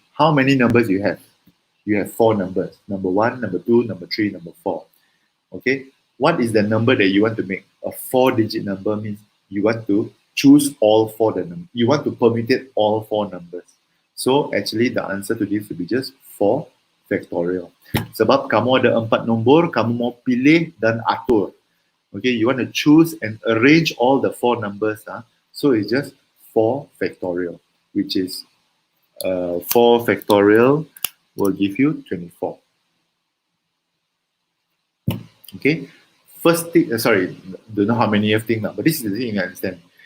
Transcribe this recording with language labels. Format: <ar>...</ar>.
<en>How many numbers you have? You have 4 numbers. Number 1, number 2, number 3, number 4. Okay, what is the number that you want to make? A 4-digit number means you want to choose all 4 the numbers. You want to permutate all 4 numbers. So actually the answer to this will be just 4 factorial.</en> <ms>Sebab kamu ada 4 nombor, kamu mau pilih dan atur.</ms> <en>Okay, you want to choose and arrange all the 4 numbers. So it's just 4 factorial, which is 4 factorial will give you 24. Okay, first thing, sorry, don't know how many you think now, but this is the thing I understand.</en>